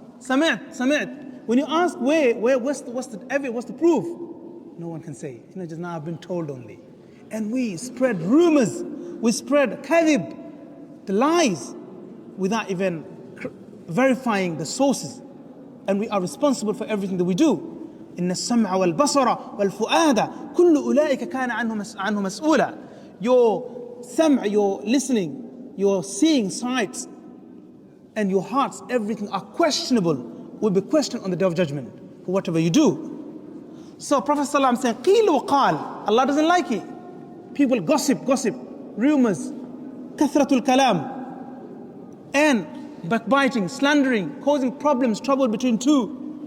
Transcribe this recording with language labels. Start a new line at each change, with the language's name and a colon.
English: Sami'at. When you ask what's the proof? No one can say. Just now I've been told only. And we spread rumors, we spread kadhib, the lies, without even verifying the sources. And we are responsible for everything that we do.
Arabic: إن السمع والبصر والفؤاد كل أولئك كان عنه مسؤولا.
English: Your sam', your listening, your seeing sights, and your hearts, everything are questionable, will be questioned on the day of judgment for whatever you do. So Prophet ﷺ saying,
Arabic: قِيلُ وَقَالْ.
English: Allah doesn't like it. People gossip, rumors, kathratul kalam, and backbiting, slandering, causing problems, trouble between two.